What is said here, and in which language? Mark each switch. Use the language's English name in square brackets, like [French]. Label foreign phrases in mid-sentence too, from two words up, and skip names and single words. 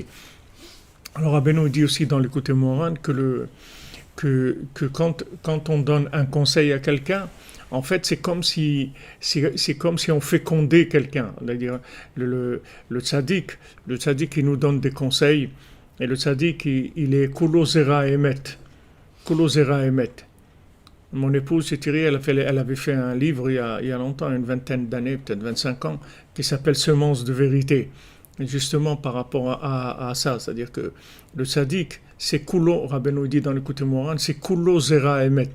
[French] Alors Rabbeinu dit aussi dans l'écoute Moran que quand on donne un conseil à quelqu'un, en fait, c'est comme si on fécondait quelqu'un. C'est-à-dire, le tzaddik, il nous donne des conseils, et le tzaddik, il est [Hebrew] kulo zera emet. Kulo zera emet. [French] Mon épouse, Thierry, elle avait fait un livre il y a longtemps, une vingtaine d'années, peut-être 25 ans, qui s'appelle Semences de vérité. Et justement par rapport à ça, c'est-à-dire que le tzaddik, c'est kulo, Rabbeinu dit dans l'écoute Moran, c'est [Hebrew] kulo zera emet.